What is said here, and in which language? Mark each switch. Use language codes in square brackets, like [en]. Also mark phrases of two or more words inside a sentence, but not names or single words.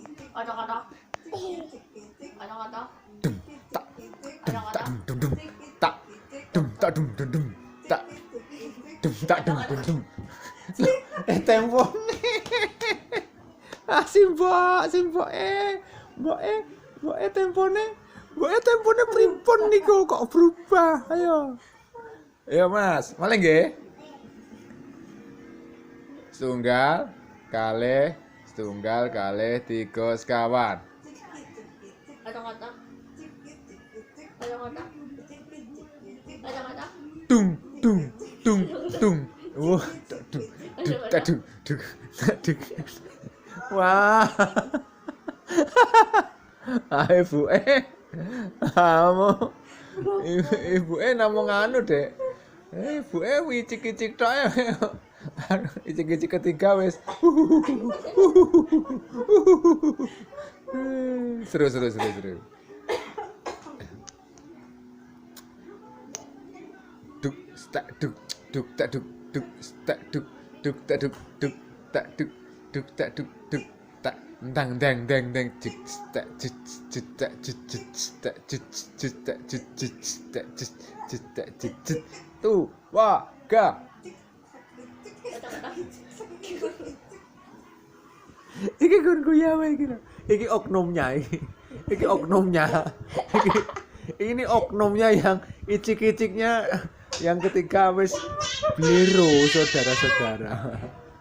[id] Kata-kata. Kata-kata. Dum tak dum dum tak dum tak dum dum dum tak dum tak dum dum dum. [jv] Tempone. Simbok tempone. Mbok tempone pripun niku kok berubah? Ayo. Ayo Mas, malih nggih. Setunggal kalih 3 sekawan. [id] Kata-kata. Kata-kata. Kata-kata. Dung dung dung dung. Wah, dung dung dung. Wah. [jv] Ibu ibuke namung anu, Dek. Ibuke wicik-wicik tok ya. Icik-icik ketiga wis. Seru. Duk tak duk duk tak duk duk tak duk duk tak duk duk tak duk duk tak duk duk tak dang dang dang dang cik tak cik cik tak cik cik tak cik cik tak cik cik tak cik cik tak cik cik tu wa ga. Iki gun kuyawe iki lho. Iki oknumnya iki. Iki oknumnya. [id] Ini oknumnya yang icik-iciknya yang ketiga wis bliru saudara-saudara.